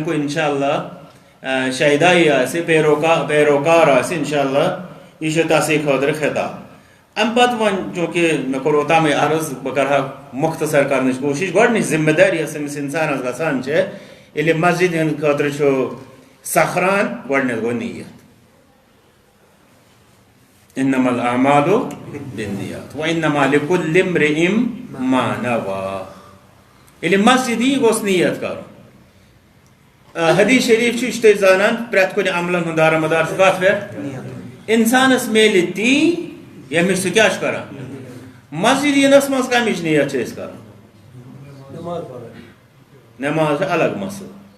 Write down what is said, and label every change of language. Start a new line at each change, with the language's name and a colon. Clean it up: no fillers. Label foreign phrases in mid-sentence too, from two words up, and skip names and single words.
Kashmiri: کُے
Arabic: انشاء اللہ
Kashmiri: شیدائی آسہِ پیروکار آسہِ
Arabic: انشاء اللہ
Kashmiri: یہ چھُ تسی خٲطرٕ خطاب امہِ پتہٕ وۄنۍ چوٗنٛکہِ مےٚ کوٚر اوٚتامٕے عرض بہٕ کرٕ ہا مختصر کرنٕچ کوٗشش گۄڈنِچ ذمہ دٲری یۄس أمِس انسانس گژھان چھِ ییٚلہِ مسجد ہٕنٛدِ خٲطرٕ چھُ سکھران گۄڈنیتھ گوٚو نیت
Arabic: انما الاعمال بالنیات وانما لكل امرئ ما نوى.
Kashmiri: ییٚلہِ مسجد یی گوٚژھ نیت کرُن. حدیث شریف چھُ تُہۍ زانان پرٛٮ۪تھ کُنہِ عملن ہُنٛد دارمدار چھُ کتھ پٮ۪ٹھ اِنسانس میلہِ تی ییٚمِس سُہ کیٛاہ چھُ کران مسجد یِنس منٛز کمِچ نیت چھِ أسۍ کران. نٮ۪ماز چھِ الگ مسلہٕ.